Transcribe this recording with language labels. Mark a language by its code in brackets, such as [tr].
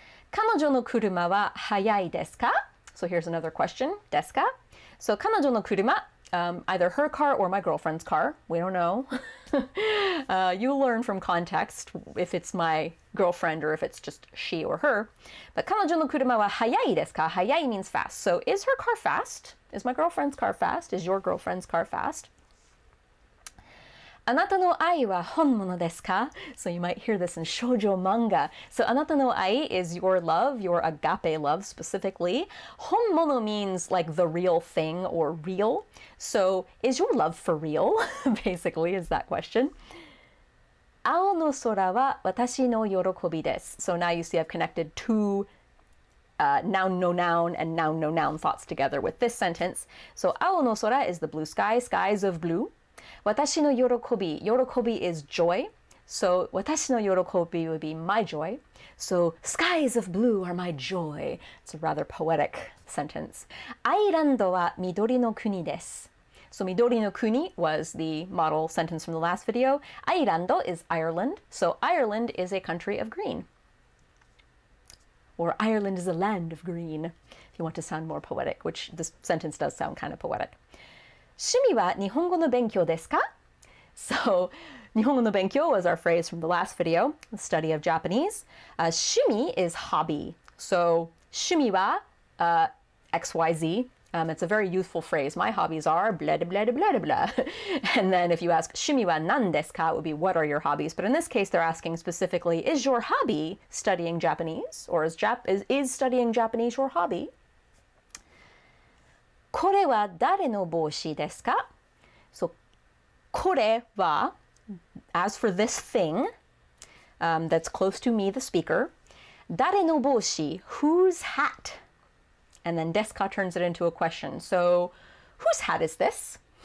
[ja] 彼女の車は速いですか? [en] So here's another question, [ja] ですか? [en] So [ja] 彼女の車, [en] either her car or my girlfriend's car, we don't know. You'll learn from context if it's my girlfriend or if it's just she or her. [ja] But 彼女の車は速いですか? [en] 速い means fast. So is her car fast? Is my girlfriend's car fast? Is your girlfriend's car fast? [ja] あなたの愛は本物ですか? [en] So you might hear this in shoujo manga. So [ja] あなたの愛 [en] is your love, your agape love specifically. 本物 means like the real thing or real. So is your love for real? Basically is that question. [ja] 青の空は私の喜びです. [en] So now you see I've connected two noun no noun and noun no noun thoughts together with this sentence. So [ja] 青の空 [en] is the blue sky, skies of blue. [ja] 私の喜び, [en] yorokobi is joy. So [ja] 私の喜び [en] would be my joy. So skies of blue are my joy. It's a rather poetic sentence. [ja] アイランドは緑の国です. [en] So midori no kuni was the model sentence from the last video. Airando is Ireland. So Ireland is a country of green. Or Ireland is a land of green, if you want to sound more poetic, which this sentence does sound kind of poetic. [ja] 趣味は日本語の勉強ですか? [en] So, [ja] 日本語の勉強 [en] was our phrase from the last video, the study of Japanese. 趣味 is hobby. So, [ja] 趣味は XYZ. [en] It's a very youthful phrase. My hobbies are blah, blah, blah, blah, blah. And then if you ask [ja] 趣味は何ですか? [en] It would be what are your hobbies? But in this case, they're asking specifically, is your hobby studying Japanese? Or is studying Japanese your hobby? [ja] これは誰の帽子ですか? [en] So, [ja] これは, [en] as for this thing, that's close to me, the speaker, [ja] 誰の帽子, [en] whose hat? And then deska turns it into a question. So, whose hat is this?